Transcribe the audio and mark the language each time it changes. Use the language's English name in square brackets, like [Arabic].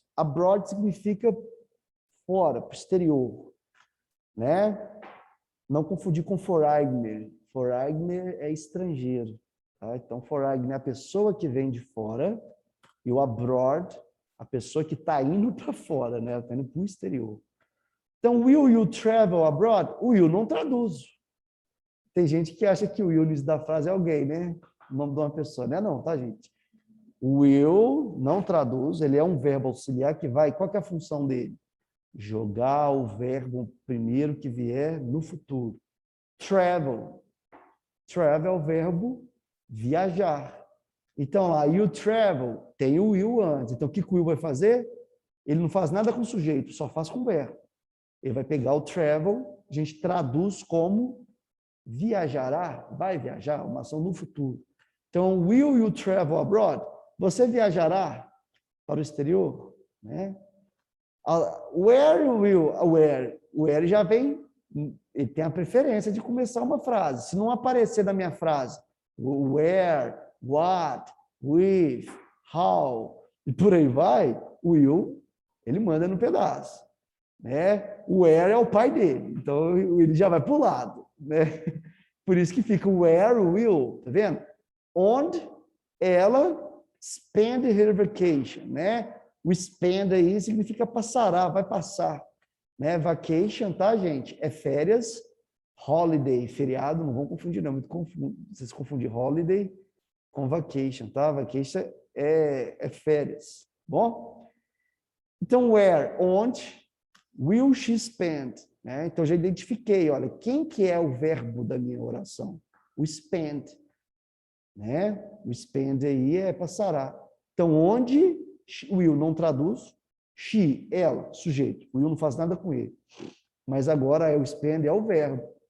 [Portuguese] Abroad significa fora, para o exterior. Né? Não confundir com foreigner. Foreigner é estrangeiro. Tá? Então, foreigner é a pessoa que vem de fora e o abroad, a pessoa que está indo para fora, né? Está indo para o exterior. Então, [English] will you travel abroad? [Portuguese] O will não traduz. Tem gente que acha que o will da frase é alguém, né? O nome de uma pessoa. Não é não, tá, gente? O will não traduz, ele é um verbo auxiliar que vai... Qual que é a função dele? Jogar o verbo primeiro que vier no futuro. Travel. Travel é o verbo viajar. Então, lá, [English] you travel, [Portuguese] tem o will antes. Então, o que o will vai fazer? Ele não faz nada com o sujeito, só faz com o verbo. Ele vai pegar o travel, a gente traduz como viajará, vai viajar, uma ação no futuro. Então, [English] will you travel abroad? [Portuguese] Você viajará para o exterior? Né? Where will, where já vem, ele tem a preferência de começar uma frase. Se não aparecer na minha frase, [English] where, what, with, how, [Portuguese] e por aí vai, o will, ele manda no pedaço. Né? O where é o pai dele, então ele já vai para o lado. Né? Por isso que fica [English] where will, [Portuguese] tá vendo? Onde ela [English] spend her vacation, [Portuguese] né? O spend aí significa passará, vai passar. Né? Vacation, tá, gente? É férias, holiday, feriado, não vão confundir não, muito vocês confundem holiday com vacation, tá? Vacation é férias, bom? Então, [English] where, [Portuguese] onde, [English] will she spend? [Portuguese] Né? Então, já identifiquei, olha, quem que é o verbo da minha oração? O spend. Né? O spend aí é passará. Então, onde, will não traduz, she, ela, sujeito. O will não faz nada com ele. Mas agora é o spend, é o verbo.